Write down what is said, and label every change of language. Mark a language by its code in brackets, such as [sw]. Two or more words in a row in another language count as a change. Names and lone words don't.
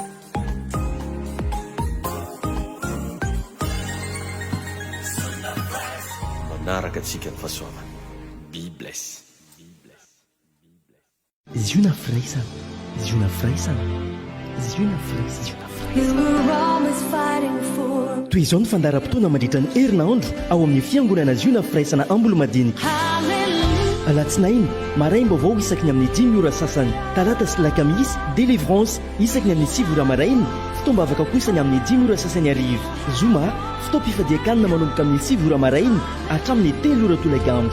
[mg] Manaraka antsika ny fahasoavana. [en] Be blessed. [mg] Ziona Fresh. Ziona Fresh. Ziona Fresh. [en] You were always fighting [mg] toy izao ny fandaharam-potoana mandritra ny herinandro ao amin'ny fiangonana ziona firaisana ambolo-madinika alatsinainy maraim-baovao isaky ny amin'ny 10 ora sasany, talata sy lakamisy délivrance isaky ny amin'ny 7 ora maraina, fitombavaka kosa ny amin'ny 10 ora sasany arivo, zoma fitaom-pifadiakanina manomboka amin'ny 7 ora maraina hatramin'ny 3 ora tolagandro.